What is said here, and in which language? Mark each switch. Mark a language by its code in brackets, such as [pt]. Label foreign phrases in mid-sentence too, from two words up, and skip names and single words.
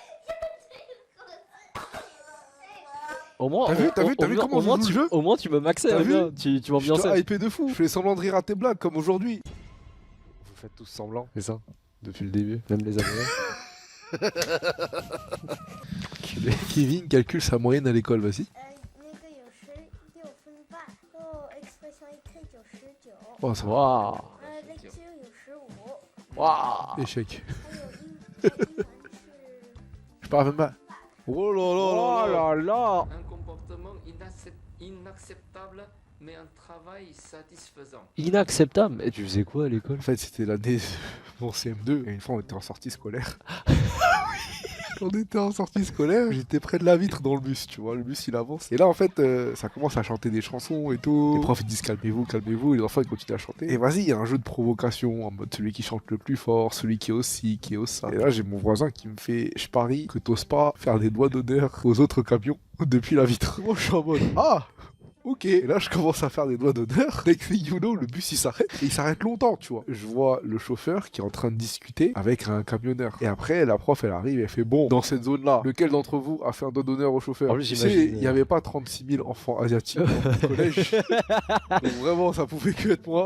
[fr] Au moins, T'as vu comment je joue le jeu? au moins tu me maxais T'as hein, vu bien, tu Je m'ambiançais. te hypé de fou. Je fais semblant de rire à tes blagues comme aujourd'hui. Vous faites tous semblant, c'est ça? Depuis le début, même les abonnés. Kevin calcule sa moyenne à l'école, vas-y. [zh] 那个有16分半，然后 [fr] expression écrite [zh] 有19， [fr] Oh, ça va. Waouh. [zh] lecture 有15， [fr] Waouh. Échec. [zh] 还有英文是。 [fr] Je parle même pas. Oh là là Oh là là. là là. Un comportement inacceptable, mais un travail satisfaisant. Inacceptable. Et tu faisais quoi à l'école? En fait, c'était l'année de mon CM2. Et une fois, on était en sortie scolaire. On était en sortie scolaire, j'étais près de la vitre dans le bus, tu vois, le bus il avance. Et là en fait, ça commence à chanter des chansons et tout. Les profs ils disent calmez-vous, calmez-vous, et les enfants ils continuent à chanter. Et vas-y, il y a un jeu de provocation en mode celui qui chante le plus fort, celui qui est aussi, qui est au ça. Et là j'ai mon voisin qui me fait, je parie que t'oses pas faire des doigts d'honneur aux autres camions depuis la vitre. Moi je suis en mode, ah ok, et là je commence à faire des doigts d'honneur. [en] Next thing you know, [fr] le bus il s'arrête. Et il s'arrête longtemps, tu vois. Je vois le chauffeur qui est en train de discuter avec un camionneur. Et après, la prof elle arrive et elle fait bon, dans cette zone-là, lequel d'entre vous a fait un doigt d'honneur au chauffeur? En plus, Tu sais, j'imagine. il n'y avait pas 36 000 enfants asiatiques dans le collège. Donc vraiment, ça pouvait que être moi.